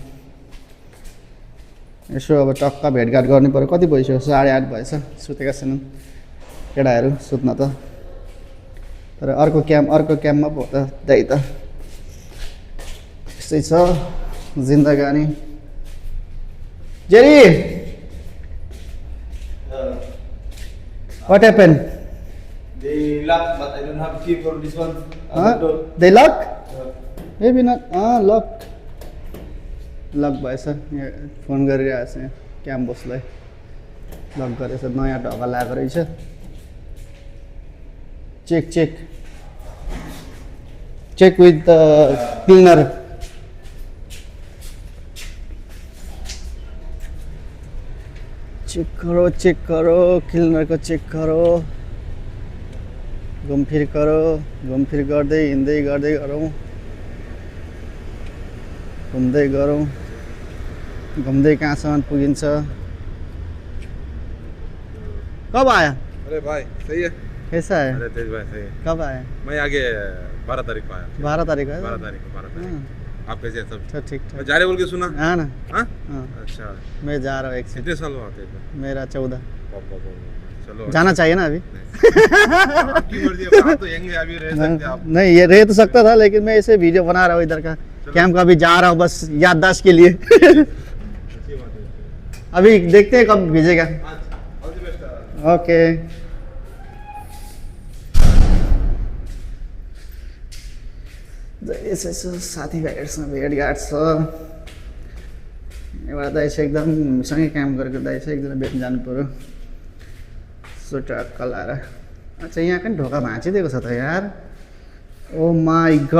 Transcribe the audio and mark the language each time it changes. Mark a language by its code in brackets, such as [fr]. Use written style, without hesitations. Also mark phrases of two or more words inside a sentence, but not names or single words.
[ne] यसो अब टक्क भेटघाट गर्नु पऱ्यो कति भइसक्यो 8:30 भएछ सुतेका छैनन् केटाहरू सुत्न त तर अर्को क्याम्पमा पो त दाइ त यस्तै छ जिन्दगानी जेरी [en] what happened They lock, but I don't have key for this one. they lock maybe not [ne] लक भएछ यहाँ फोन गरिरहेको छ यहाँ क्याम्प बसलाई लक गरेछ नयाँ ढोका लगाएको रहेछ [en] check with the cleaner [hi] चेक करो क्लिनर को चेक करो [ne] घुमफिर गर्दै हिँड्दै गर्दै गरौँ घुम्दै कहाँसम्म पुगिन्छ [hi] कब आया अरे भाई सही है। कैसा है अरे तेज भाई सही है। कब आया मैं आगे 12 तारीख को आया। 12 तारीख है 12 तारीख को 12 तारीख। आप कैसे हैं सब? अच्छा ठीक मैं जा रहे बोल के सुना? हाँ ना हाँ? हाँ अच्छा मैं जा रहा हूँ एक से कितने साल हुआ थे? मेरा 14 चलो जाना चाहिए ना अभी आपकी मर्जी है, आप तो यंग है, अभी रह सकते हैं आप। नहीं ये रह तो सकता था लेकिन मैं ऐसे वीडियो बना रहा हूँ इधर का कैंप का अभी जा रहा हूँ बस याददाश्त के लिए अच्छी बात है। अभी देखते हैं कब भेजेगा [en] all the best. [ne] ओके यसो साथीभाइहरूसँग भेटघाट छ एउटा दाइ चाहिँ एकदम सँगै काम गरेको दाइ चाहिँ एकजना भेट्न जानु पऱ्यो सो टक्क लाएर अच्छा यहाँ पनि ढोका भाँचिदिएको छ त यार [en] oh my